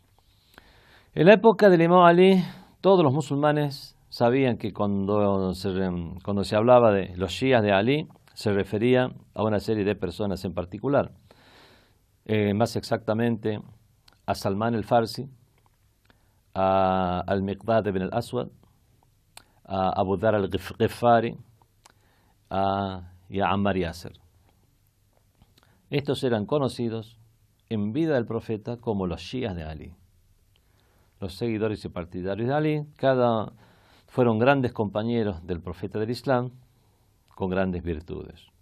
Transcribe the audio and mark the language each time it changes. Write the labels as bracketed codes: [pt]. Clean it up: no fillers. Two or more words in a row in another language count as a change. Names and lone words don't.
[es] En la época del imam Ali, todos los musulmanes sabían que cuando se hablaba de los shías de Ali, se refería a una serie de personas en particular, más exactamente a Salman el-Farsi, a al-Miqdad ibn al-Aswad, a Abu Dhar al-Ghifari y a Ammar Yasser. Estos eran conocidos en vida del profeta como los shías de Ali. Los seguidores y partidarios de Ali, fueron grandes compañeros del profeta del Islam, con grandes virtudes.